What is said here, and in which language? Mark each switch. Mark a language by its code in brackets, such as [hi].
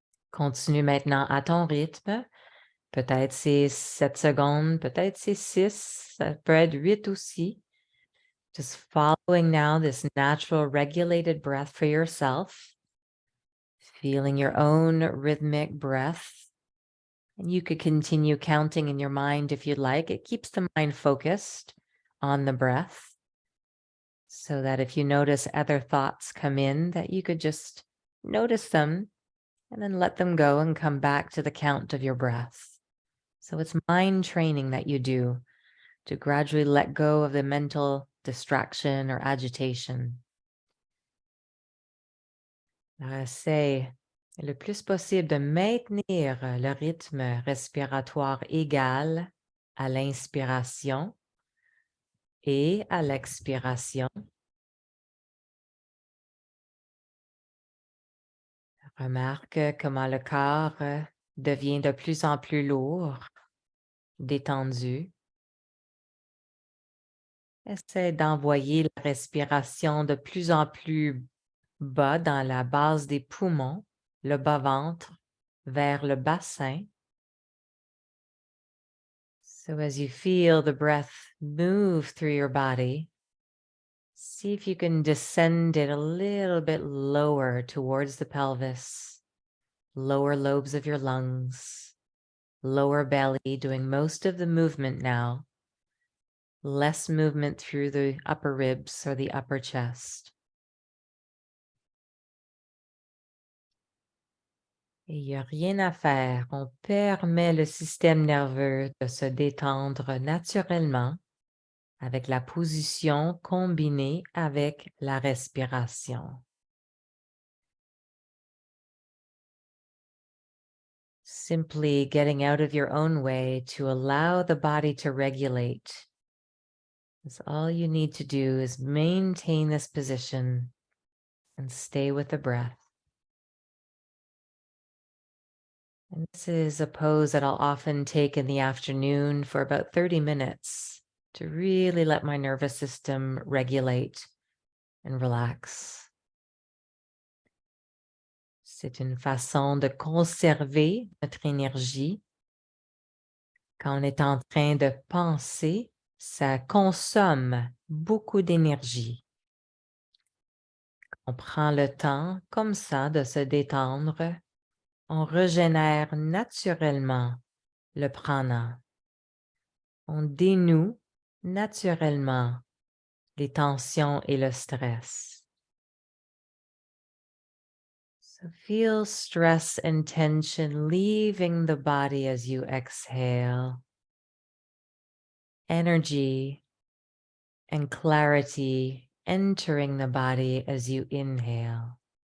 [fr] Continue maintenant à ton rythme. Peut-être c'est 7 secondes, peut-être c'est 6, ça peut être 8 aussi. [en] Just following now this natural regulated breath for yourself, feeling your own rhythmic breath. And you could continue counting in your mind if you'd like. It keeps the mind focused on the breath so that if you notice other thoughts come in, that you could just notice them and then let them go and come back to the count of your breath. So it's mind training that you do to gradually let go of the mental distraction or agitation. [fr] Essaie le plus possible de maintenir le rythme respiratoire égal à l'inspiration et à l'expiration. Remarque comment le corps devient de plus en plus lourd, détendu. Essaie d'envoyer la respiration de plus en plus bas dans la base des poumons, le bas-ventre, vers le bassin. So as you feel the breath move through your body, see if you can descend it a little bit lower towards the pelvis, lower lobes of your lungs, lower belly, doing most of the movement now, less movement through the upper ribs or the upper chest. Et il n'y a rien à faire. On permet le système nerveux de se détendre naturellement avec la position combinée avec la respiration. [en] Simply getting out of your own way to allow the body to regulate. That's all you need to do is maintain this position and stay with the breath. And this is a pose that I'll often take in the afternoon for about 30 minutes to really let my nervous system regulate and relax. [fr] C'est une façon de conserver notre énergie. Quand on est en train de penser, ça consomme beaucoup d'énergie. On prend le temps comme ça de se détendre. On régénère naturellement le prana. On dénoue naturellement les tensions et le stress. [en] So feel stress and tension leaving the body as you exhale. Energy and clarity entering the body as you inhale.